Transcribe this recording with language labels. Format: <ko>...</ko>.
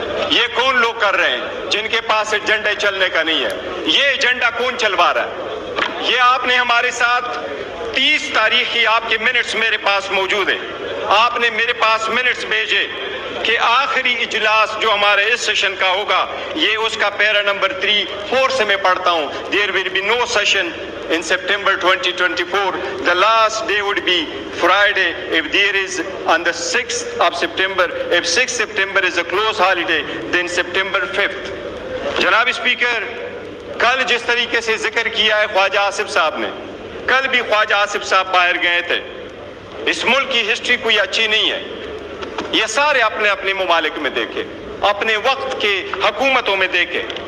<ur>یہ کون لوگ کر رہے ہیں جن کے پاس ایجنڈا چلنے کا نہیں ہے؟ یہ ایجنڈا کون چلوا رہا ہے؟ یہ آپ نے ہمارے ساتھ 30 تاریخ کی آپ کے منٹس میرے پاس موجود ہیں. آپ نے میرے پاس منٹس بھیجے کہ آخری اجلاس جو ہمارے اس سیشن کا ہوگا، یہ اس کا پیرا نمبر 3-4 سے میں پڑھتا ہوں.</ur> <en>There will be no session in September 2024. The last day would be Friday if there is on the 6th of September. If 6th September is a close holiday, then September 5th.</en> <ur>جناب speaker, کل جس طریقے سے ذکر کیا ہے خواجہ آصف صاحب نے، کل بھی خواجہ آصف صاحب باہر گئے تھے. اس ملک کی ہسٹری کوئی اچھی نہیں ہے. یہ سارے اپنے اپنے ممالک میں دیکھے، اپنے وقت کے حکومتوں میں دیکھے.</ur>